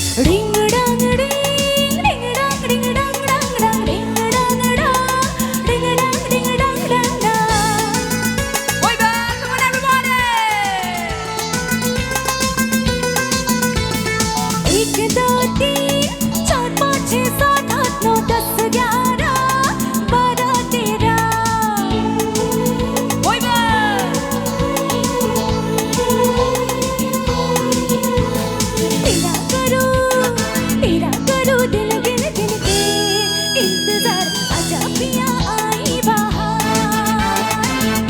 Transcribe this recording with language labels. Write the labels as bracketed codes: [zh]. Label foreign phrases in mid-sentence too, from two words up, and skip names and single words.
[en] Ding dang ding, ding dang ding dang dang dang, ding dang dang, ding dang ding dang dang dang. Oi, girl, come on everybody. [hi] एक दो तीन चार पाँच छः सात आठ नौ दस ग्यारह बारह तेरह. [en] Oi, girl. [hi] तेरा करूँ दिल गिन गिन के इंतजार आजा पिया आई बाहर.